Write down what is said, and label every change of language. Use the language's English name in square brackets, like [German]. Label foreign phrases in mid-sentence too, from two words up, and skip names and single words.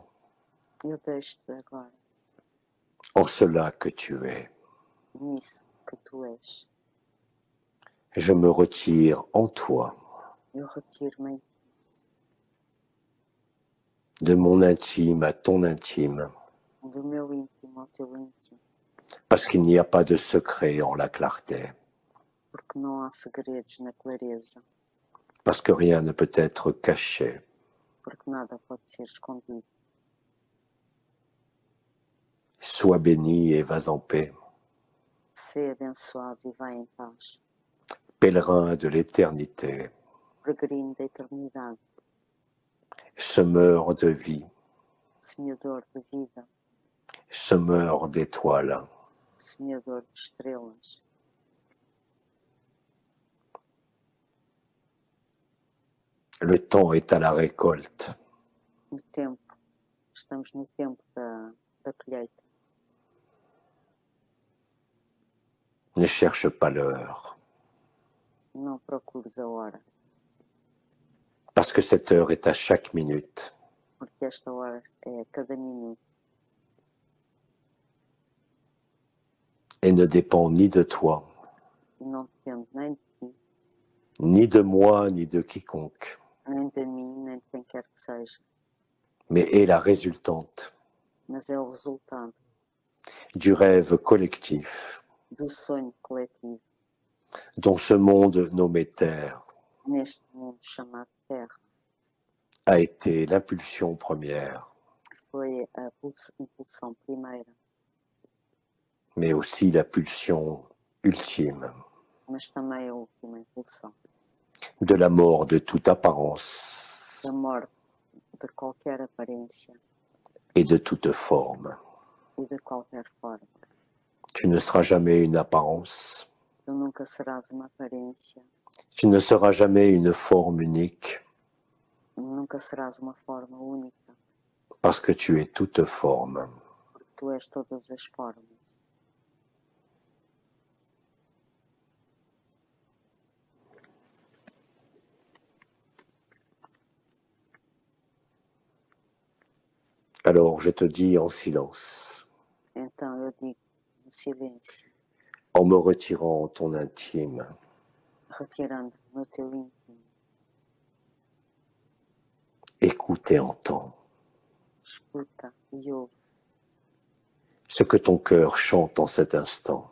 [Portuguese] Eu deixo-te agora, [French] en cela que tu es. [Portuguese] nisso que tu és. [French] Je me retire en toi, [Portuguese] Eu retiro-me em ti, [French] de mon intime à ton intime, [Portuguese] do meu íntimo ao teu íntimo, [French] parce qu'il n'y a pas de secret en la clarté, [Portuguese] porque não há segredos na clareza, [French] parce que rien ne peut être caché. [Portuguese] porque nada pode ser escondido. [French] Sois béni et vas en paix, [Portuguese] Sê abençoado e vai em paz, [French] pèlerin de l'éternité, [Portuguese] peregrino da eternidade, [French] semeur de vie, [Portuguese] semeador de vida, [French] semeur d'étoiles. [Portuguese] semeador de estrelas. [French] Le temps est à la récolte. [Portuguese] No tempo, estamos no tempo da colheita. [French] Ne cherche pas l'heure, [Portuguese] Não procures a hora, [French] parce que cette heure est à chaque minute. [Portuguese] porque esta hora é a cada minuto [French] Et ne dépend ni de toi, [Portuguese] e não depende nem de ti, [French] ni de moi, ni de quiconque, [Portuguese] nem de mim, nem de quem quer que seja, [French] mais est la résultante [Portuguese] mas é o resultado [French] du rêve collectif [Portuguese] do sonho coletivo [French] dont ce monde nommé Terre [Portuguese] neste mundo chamado Terra. [French] a été l'impulsion première, [Portuguese] Foi a impulsão primeira, [French] mais aussi la pulsion ultime [Portuguese] mas também a última impulsão [French] de la mort de toute apparence [Portuguese] da morte de qualquer aparência [French] et de toute forme. [Portuguese] e de qualquer forma. [French] Tu ne seras jamais une apparence, [Portuguese] Tu nunca serás uma aparência, [French] tu ne seras jamais une forme unique, [Portuguese] nunca serás uma forma única, [French] parce que tu es toute forme. [Portuguese] porque tu és todas as formas. [French] Alors je te dis en silence, [Portuguese] Então eu digo no silêncio, [French] en me retirant ton intime, [Portuguese] retirando no teu íntimo, [French] écoute et entends [Portuguese] escuta e ouve [French] ce que ton cœur chante en cet instant.